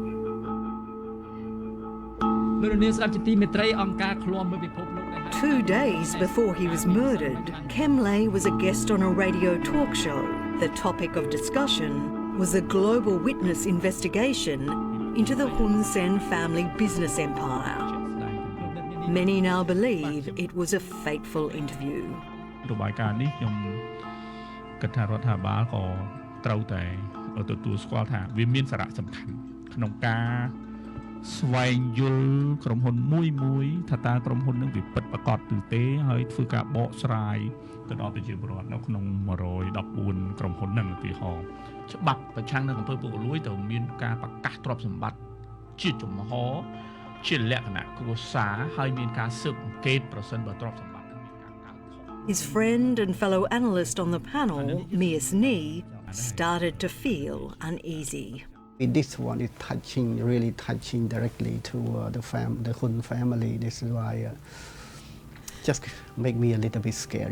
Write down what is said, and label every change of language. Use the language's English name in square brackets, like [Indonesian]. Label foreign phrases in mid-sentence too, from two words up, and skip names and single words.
[English] 2 days before he was murdered, Kem Lay was a guest on a radio talk show. The topic of discussion was a global witness investigation into the Hun Sen family business empire. Many now believe it was a fateful interview. [Khmer] របាយការណ៍នេះខ្ញុំគិតថារដ្ឋាភិបាលក៏ត្រូវតែទទួលស្គាល់ថាវាមានសារៈសំខាន់ក្នុងការស្វែងយល់ក្រុមហ៊ុនមួយថាតើក្រុមហ៊ុននឹងវាពិតប្រាកដឬទេហើយធ្វើការបកស្រាយទៅដល់ប្រជាពលរដ្ឋនៅក្នុង114ក្រុមហ៊ុនហ្នឹងឧទាហរណ៍ច្បាប់ប្រឆាំងនឹងអំពើពុករលួយត្រូវមានការប្រកាសទ្រព្យសម្បត្តិជាចំហជាលក្ខណៈគ្រួសារហើយមានការស៊ើបអង្កេតប្រសិនបើទ្រព្យសម្បត្តិ [English] His friend and fellow analyst on the panel, Mies Nee, started to feel uneasy. This one is really touching directly to the Hun family. This is why just make me a little bit scary.